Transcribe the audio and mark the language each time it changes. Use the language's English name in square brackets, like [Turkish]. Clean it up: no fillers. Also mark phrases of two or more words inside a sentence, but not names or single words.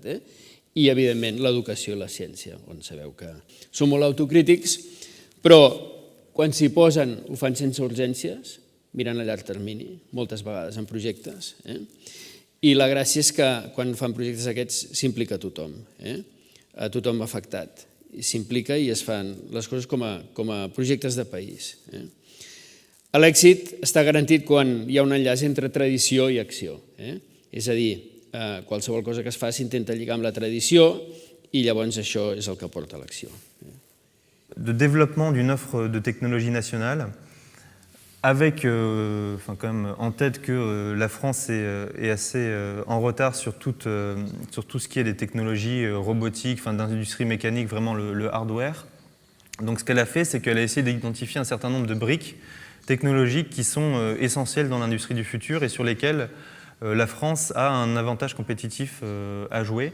[Catalan] I, evidentment, l'educació i la ciència, on sabeu que són molt autocrítics, però quan s'hi posen ho fan sense urgències, mirant a llarg termini, moltes vegades en projectes, i la gràcia és que quan fan projectes aquests s'implica tothom, a tothom afectat, s'implica i es fan les coses com a projectes de país. L'èxit està garantit quan hi ha un enllaç entre tradició i acció, és a dir, qualsevol cosa que es fa s'intenta lligar amb la tradició i llavors això és el que porta a l'acció. [French] De développement d'une offre de technologie nationale, avec quand même en tête que la France est assez en retard sur tout ce qui est les technologies robotiques, d'industrie mécanique, vraiment le hardware. Donc ce qu'elle a fait, c'est qu'elle a essayé d'identifier un certain nombre de briques technologiques qui sont essentielles dans l'industrie du futur et sur lesquelles la France a un avantage compétitif à jouer.